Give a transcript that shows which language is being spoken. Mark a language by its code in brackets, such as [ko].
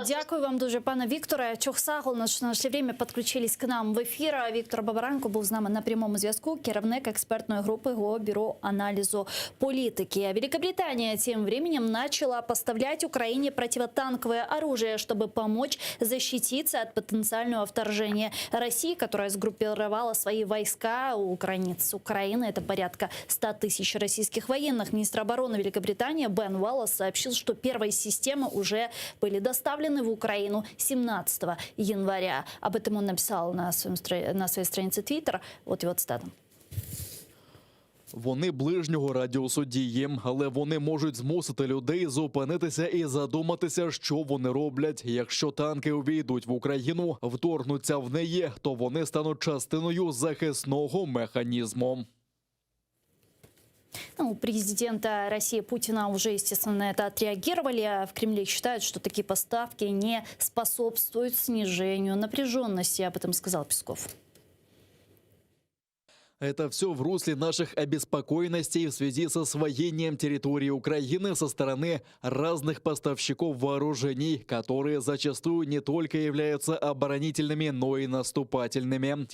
[uk] Дякую вам дуже, пане Вікторе. Чохсагол, [ru] наше время [uk] підключились [ru] к нам [uk] в ефір. Віктор Бабаранко був з нами на прямому зв'язку, керівник експертної групи ГО Бюро анализу политики. [ru] Великобритания тем временем начала поставлять Украине противотанковое оружие, чтобы помочь защититься от потенциального вторжения России, которая сгруппировала свои войска у границ Украины. Это порядка 100 тысяч российских военных. Министр обороны Великобритании Бен Уоллес сообщил, что первые системы уже были доставлены в Украину 17 января. Об этом он написал на своей странице Twitter. Вот его цитата. [uk] Вони ближнього радіусу дії, але вони можуть змусити людей зупинитися і задуматися, що вони роблять. Якщо танки увійдуть в Україну, вторгнуться в неї, то вони стануть частиною захисного механізму. [ru] У президента России Путина уже, естественно, на это отреагировали. В Кремле считают, что такие поставки не способствуют снижению напряженности. Об этом сказал Песков. Это все в русле наших обеспокоенностей в связи с освоением территории Украины со стороны разных поставщиков вооружений, которые зачастую не только являются оборонительными, но и наступательными.